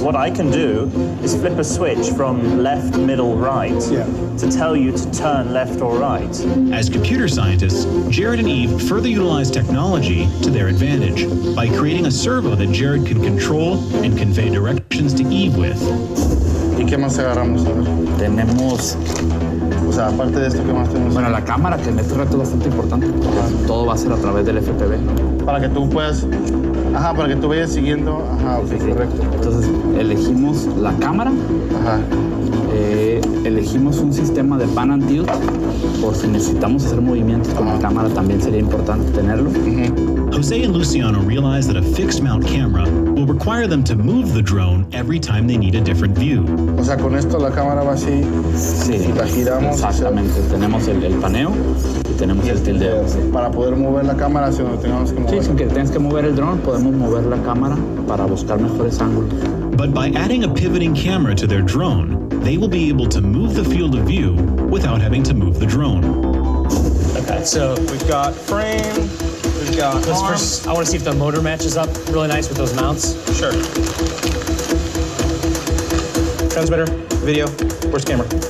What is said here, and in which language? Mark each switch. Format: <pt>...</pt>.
<en>What I can do is flip a switch from left, middle, right to tell you to turn left or right. As computer scientists, Jared and Eve further utilize technology to their advantage by creating a servo that Jared can control and convey directions to Eve with.</en> <es>¿Y qué más agarramos? Tenemos, o sea, aparte de esto, ¿qué más tenemos? bueno, la cámara, que en este reto es bastante importante, porque todo va a ser a través del FPV. Para que tú puedas, para que tú vayas siguiendo, correcto. Entonces, elegimos la cámara, elegimos un sistema de pan and tilt, por si necesitamos hacer movimientos con la cámara, también sería importante tenerlo.</es> <en>Jose and Luciano realize that a fixed mount camera will require them to move the drone every time they need a different view.</en> <es>O sea, con esto la cámara va así, y la giramos. Exactamente, tenemos el paneo y tenemos el tildeo. Para poder mover la cámara hacia donde tengamos que mover. Sí, sin que tengas que mover el dron, podemos mover la cámara para buscar mejores ángulos.</es> <en>But by adding a pivoting camera to their drone, they will be able to move the field of view without having to move the drone. Okay, so we've got frame, we've got arm. First, I want to see if the motor matches up really nice with those mounts. Sure. Transmitter, video, where's camera?</en>